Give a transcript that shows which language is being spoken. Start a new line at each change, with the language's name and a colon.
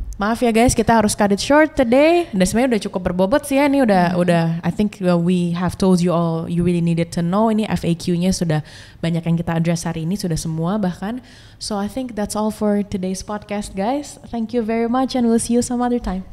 Indonesian: Maaf ya guys, kita harus
English: cut it short today.
Indonesian: Dan sebenarnya udah cukup berbobot sih ya. Ini udah
English: I think we have told you all you really needed to know.
Indonesian: Ini FAQ-nya sudah banyak yang kita address hari ini, sudah semua bahkan.
English: So I think that's all for today's podcast guys. Thank you very much and we'll see you some other time.